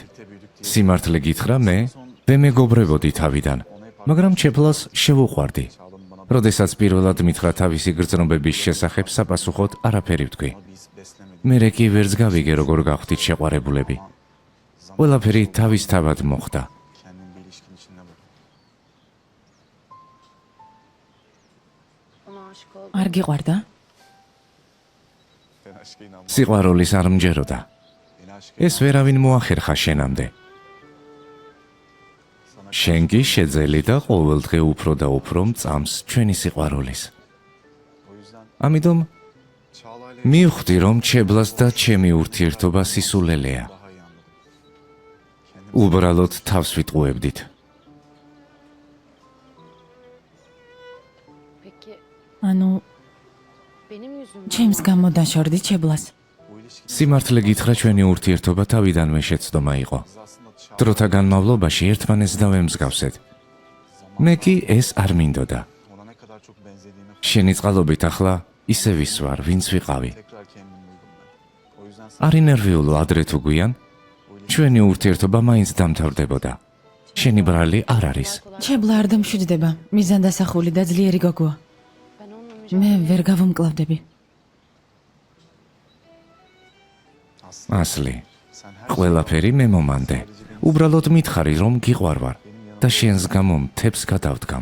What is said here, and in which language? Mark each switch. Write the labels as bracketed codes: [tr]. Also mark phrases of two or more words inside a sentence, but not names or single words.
[ka] სიმართლე გითხრა მე მეგობრებოდი თავიდან, მაგრამ ჩებლას შევუყვარდი. როდესაც პირველად მითხრა თავისი გრძნობების შესახებ საპასუხოდ არაფერი ვთქვი. მერე კი ვერც გავიგე როგორ გავხდით შეყვარებულები. ყველაფერი თავისთავად მოხდა. [tr] Ona aşık oldum. [ka] არ გიყვარდა? სიყვარულის არ მჯეროდა. ეს ვერავინ მოახერხა შენამდე. შენ კი შეძელი და ყოველდღე უფრო და უფრო მწამს ჩვენი სიყვარულის. ამიტომ მივხვდი რომ ჩებლას და ჩემი ურთიერთობა სისულელეა. უბრალოდ თავს ვიტყუებდით. [tr] Peki [ka] ანუ [tr] benim yüzümden [ka] ჩემს გამო დაშორდი ჩებლას. სიმართლე გითხრა ჩვენი ურთიერთობა თავიდანვე შეცდომა იყო. დროთა განმავლობაში ერთმანეთს დავემსგავსეთ. მე კი ეს არ მინდოდა. შენი წყალობით ახლა ისე ვისვარ, ვინც ვიყავი. არ ინერვიულო ადრე თუ გვიან, ჩვენი ურთიერთობა მაინც დამთავრდებოდა. შენი ბრალი არ არის. ჩებლა არ დამშვიდება, მიზანდასახული და ძლიერი გოგოა. [tr] ben onunla [ka] მე ვერ გავუმკლავდები. ასლი, ყველაფერი მე მომანდე. უბრალოდ მითხარი რომ გიყვარვარ და შენს გამო მთებს გადავდგამ.